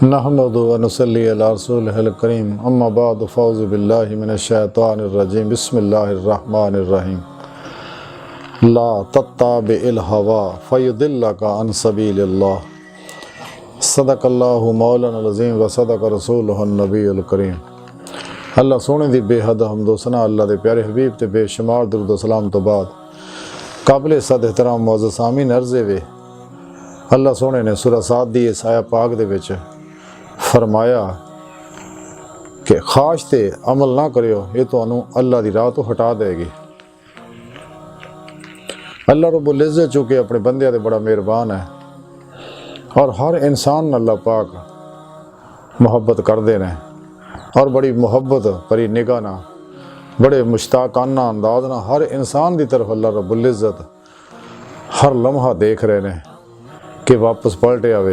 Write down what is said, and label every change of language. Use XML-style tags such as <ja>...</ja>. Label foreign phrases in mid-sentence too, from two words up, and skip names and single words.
<ar>نحمده و نصلي على رسوله الكريم، أما بعد، فأعوذ بالله من الشيطان الرجيم، بسم الله الرحمن الرحيم. لا تتبع الهوى فيضلك عن سبيل الله. صدق الله مولانا العظيم و صدق رسوله النبي الكريم.</ar> <pa>اللہ سوہنے دی بے حد حمد و ثنا اللہ دے پیارے حبیب تے بے شمار درود و سلام تو بعد قابل صد احترام معزز سامعین عرضے وے اللہ سوہنے نے سورہ ص دی اس آیہ پاک دے وچ فرمایا کہ خواہش تے عمل نہ کریو، یہ تہانوں اللہ دی راہ تو ہٹا دیگی.</pa> <ar>الله رب العزة</ar> <ur>چونکہ اپنے بندیاں تے بڑا مہربان ہے اور ہر انسان اللہ پاک محبت کرتے ہیں اور بڑی محبت بھری نگاہ نا بڑے مشتاقانہ انداز نا ہر انسان کی طرف</ur> <ar>الله رب العزة</ar> <ur>ہر لمحہ دیکھ رہے ہیں کہ واپس پلٹے آوے.</ur>